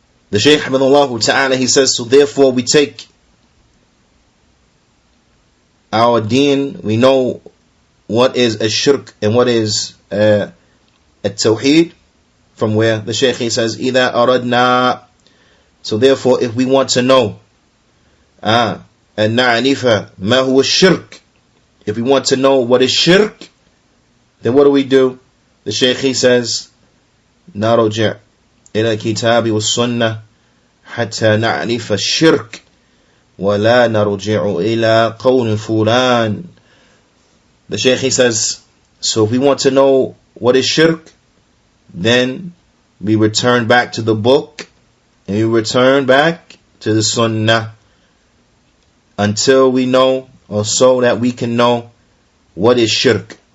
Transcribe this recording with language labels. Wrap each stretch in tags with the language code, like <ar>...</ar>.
<en>The Shaykh Hamidullah Ta'ala, he says, so therefore we take our deen, we know what is a shirk and what is a tawheed, from where the Shaykh he says,</en> <ar>إِذَا أَرَدْنَا.</ar> <en>So therefore, if we want to know,</en> <ar>أَنْ نَعْرِفَ مَا هُوَ الشِّرْك,</ar> <en>if we want to know what is shirk, then what do? The Shaykh he says,</en> <ar>نَرْجِعْ إِلَى الْكِتَابِ وَالسُّنَّةِ حَتَّى نَعْرِفَ الشِّرْك وَلَا نَرْجِعُ إِلَى قَوْلٍ فُلَانٍ.</ar> <en>The Shaykh he says, so if we want to know what is shirk, then we return back to the book and we return back to the Sunnah until we know, or so that we can know what is shirk.</en>